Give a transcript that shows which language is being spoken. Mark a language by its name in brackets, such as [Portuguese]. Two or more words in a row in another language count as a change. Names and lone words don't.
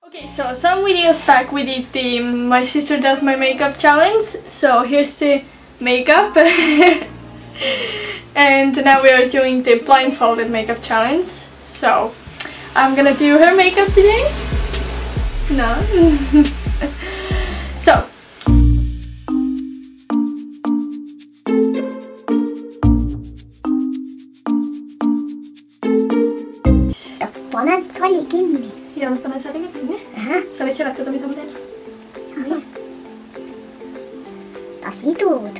[English] Okay, so some videos back we did the My Sister Does My Makeup challenge. So here's the makeup. And now we are doing the blindfolded makeup challenge. So I'm gonna do her makeup today. No. So [Estonian] paned sali kinni. ja ma panen sali kinni. Sa võid seletada, mida ma teen. Ta sidud.